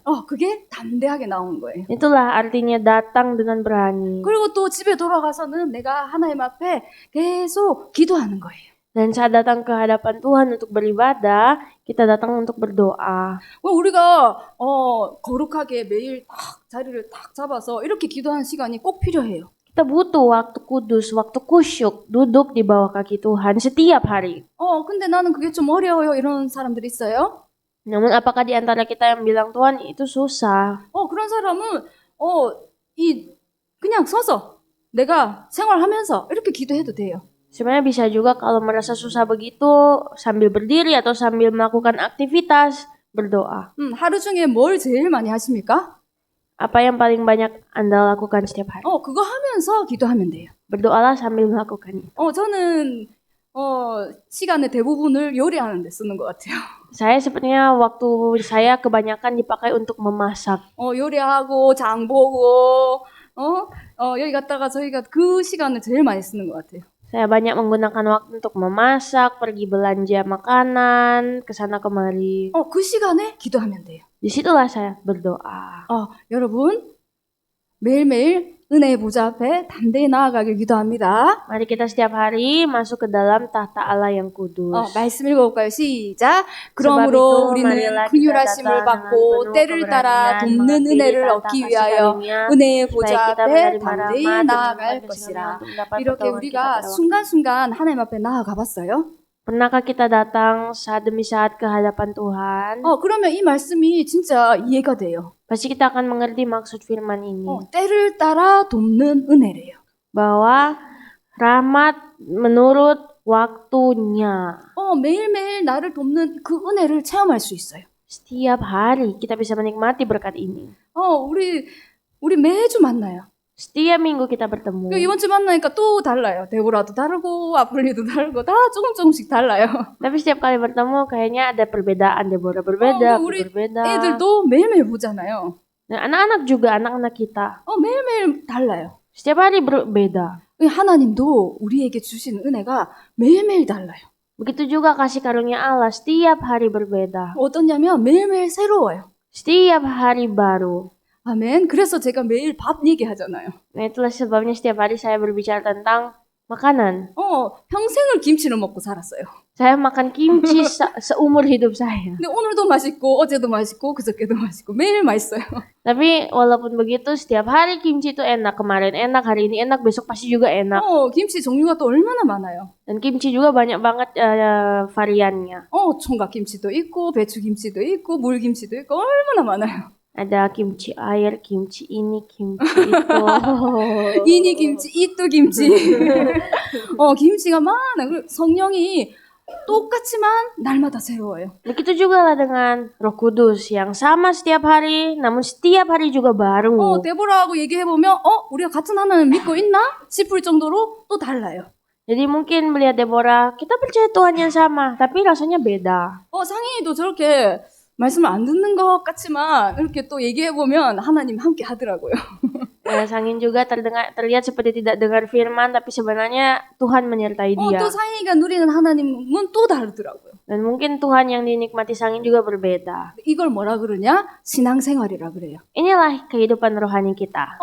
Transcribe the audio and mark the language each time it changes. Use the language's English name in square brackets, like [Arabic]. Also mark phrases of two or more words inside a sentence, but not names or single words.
[Korean] 그게 담대하게 나오는 거예요. [Indonesian] Itulah artinya datang dengan berani. [Korean] 그리고 또 집에 돌아가서는 내가 하나님 앞에 계속 기도하는 거예요. [Indonesian] Dan saat datang ke hadapan Tuhan untuk beribadah, kita datang untuk berdoa. [Korean] 우리가 거룩하게 매일 딱 자리를 딱 잡아서 이렇게 기도하는 시간이 꼭 필요해요. [Indonesian] Kita butuh waktu kudus, waktu kusyuk, duduk di bawah kaki Tuhan setiap hari. [Korean] 근데 나는 그게 좀 어려워요. 이런 사람들 있어요? [Indonesian] Namun apakah di antara kita yang bilang, Tuhan itu susah? [Korean] 그런 사람은 그냥 서서 내가 생활하면서 이렇게 기도해도 돼요. [Indonesian] Sebenarnya bisa juga kalau merasa susah begitu sambil berdiri atau sambil melakukan aktivitas berdoa. [Korean] 하루 중에 뭘 제일 많이 하십니까? [Indonesian] Apa yang paling banyak Anda lakukan setiap hari? [Korean] 그거 하면서 기도하면 돼요. [Indonesian] Berdoalah sambil melakukannya. [Korean] 저는 시간의 대부분을 요리하는 데 쓰는 것 같아요. [Indonesian] Saya sepertinya waktu saya kebanyakan dipakai untuk memasak. [Korean] 요리하고 장 보고 여기 갔다가 저희가 그 시간을 제일 많이 쓰는 것 같아요. [Indonesian] Saya banyak menggunakan waktu untuk memasak, pergi belanja makanan, kesana kemari. [Korean] 그 시간에 기도하면 돼요. [Indonesian] Disitulah saya berdoa. [Korean] 여러분, 매일매일 은혜의 보좌 앞에 담대히 나아가길 기도합니다. [Indonesian] Mari kita setiap hari masuk ke dalam tahta Allah yang kudus. [Korean] 말씀 읽어볼까요? 시작. [Indonesian] sebab [Korean] 그러므로 [Indonesian] itu [Korean] 우리는 [Indonesian] marilah kita [Korean] 긍휼하심을 [Indonesian] datang [Korean] 받고 [Indonesian] dengan [Korean] 때를 [Indonesian] penuh [Korean] 따라 [Indonesian] keberanian [Korean] 돕는 [Indonesian] mengambil [Korean] 은혜를 [Indonesian] tahta [Korean] 얻기 [Indonesian] kasih [Korean] 위하여 [Indonesian] karunia, [Korean] 은혜의 [Indonesian] supaya [Korean] 보좌 [Indonesian] kita [Korean] 앞에 [Indonesian] menerima [Korean] 담대히 [Indonesian] rahmat dan [Korean] 나아갈 [Indonesian] mendapat [Korean] 것이라. [Indonesian] untuk mendapat [Korean] 이렇게 [Indonesian] pertolongan kita [Korean] 우리가 [Indonesian] pada waktu. [Korean] 순간순간 하나님 앞에 나아가 봤어요? [Indonesian] Pernahkah kita datang saat demi saat ke hadapan Tuhan? [Korean] 그러면 이 말씀이 진짜 이해가 돼요. [Indonesian] Pasti kita akan mengerti maksud firman ini. [Korean] 때를 따라 돕는 은혜래요. [Indonesian] Bahwa rahmat menurut waktunya. [Korean] 매일매일 나를 돕는 그 은혜를 체험할 수 있어요. [Indonesian] Setiap hari kita bisa menikmati berkat ini. [Korean] 우리 매주 만나요. [Indonesian] Setiap minggu kita bertemu. [Korean] 이번 주 만나니까 또 달라요. 데보라도 다르고 아플리도 다르고 다 조금씩 달라요. [Indonesian] Tapi setiap kali bertemu kayaknya ada perbedaan. Deborah berbeda, [Korean] 우리 [Indonesian] aku berbeda. [Korean] 애들도 매일매일 보잖아요. [Indonesian] Nah, anak-anak juga, anak-anak kita. [Korean] 매일매일 달라요. [Indonesian] Setiap hari berbeda. [Korean] 하나님도 우리에게 주시는 은혜가 매일매일 달라요. [Indonesian] Begitu juga kasih karunia Allah setiap hari berbeda. [Korean] 어떠냐면 매일매일 새로워요. [Indonesian] Setiap hari baru. [Korean] 아멘. 그래서 제가 매일 밥 얘기하잖아요. [Indonesian] Nah, itulah sebabnya setiap hari saya berbicara tentang makanan. [Korean] 평생을 김치를 먹고 살았어요. [Indonesian] Saya makan kimchi seumur hidup saya. [Korean] 근데 오늘도 맛있고 어제도 맛있고 그저께도 맛있고 매일 맛있어요. [Indonesian] Tapi walaupun begitu setiap hari kimchi itu enak. Kemarin enak, hari ini enak, besok pasti juga enak. [Korean] 김치 종류가 또 얼마나 많아요. [Indonesian] Dan kimchi juga banyak banget variannya. [Korean] 총각 김치도 있고 배추 김치도 있고 물 김치도 있고 얼마나 많아요. [Indonesian] Ada kimchi air, kimchi ini, kimchi itu. ini kimchi, itu kimchi. 김치가 많아. [Korean] 그리고 성령이 똑같지만 날마다 새로워요. [Indonesian] Begitu juga lah dengan Roh Kudus yang sama setiap hari, namun setiap hari juga baru. [Korean] 데보라하고 얘기해보면 우리가 같은 하나님 믿고 있나? 싶을 정도로 또 달라요. [Indonesian] Jadi mungkin melihat Deborah, kita percaya Tuhan yang sama, tapi rasanya beda. [Korean] 상인이도 저렇게 말씀을 안 듣는 것 같지만 이렇게 또 얘기해보면 하나님 함께 하더라고요. [Indonesian] Sangin juga terlihat seperti tidak dengar firman, tapi sebenarnya Tuhan menyertai dia. [Korean] 또 상인이가 누리는 하나님은 또 다르더라고요. [Indonesian] Dan mungkin Tuhan yang dinikmati Sangin juga berbeda. [Korean] 이걸 뭐라 그러냐? 신앙생활이라 그래요. [Indonesian] Inilah kehidupan rohani kita.